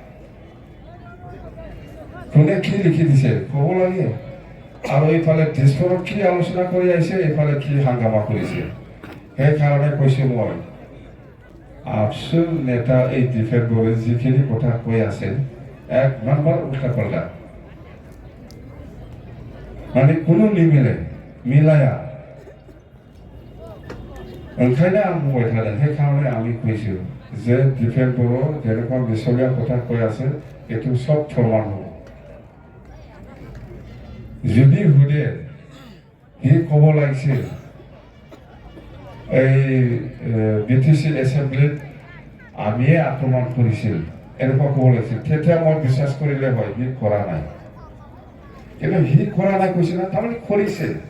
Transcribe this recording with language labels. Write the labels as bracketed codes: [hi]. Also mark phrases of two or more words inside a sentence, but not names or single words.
[as] কোনে কি লিখি দিছে ক'ব লাগে আৰু এইফালে দিছপুৰত কি আলোচনা কৰি আহিছে এইফালে কি হাংগামা কৰিছে সেইকাৰণে কৈছোঁ মই আবসুৰ নেতা এই ডিফেক্টৰে যিখিনি কথা কৈ আছে এক নম্বৰ উল্টা পাল্টা মানে কোনো নিমিলে মিলায়া [brx] ओंखायनो आं बुंबाय थादों [as] সেইকাৰণে আমি কৈছোঁ যে ডিফেক্ট बर' যেনেকুৱা মিছলীয়া কথা কৈ আছে এইটো সব প্ৰমাণ হ'ব যদি সুধে সি ক'ব লাগিছিল এই বিটিসি এছেম্বলিত আমিয়ে আক্ৰমণ কৰিছিল এনেকুৱা ক'ব লাগিছিল তেতিয়া মই বিশ্বাস কৰিলে হয় সি কৰা নাই কিন্তু সি কৰা নাই কৈছে না তাৰমানে কৰিছে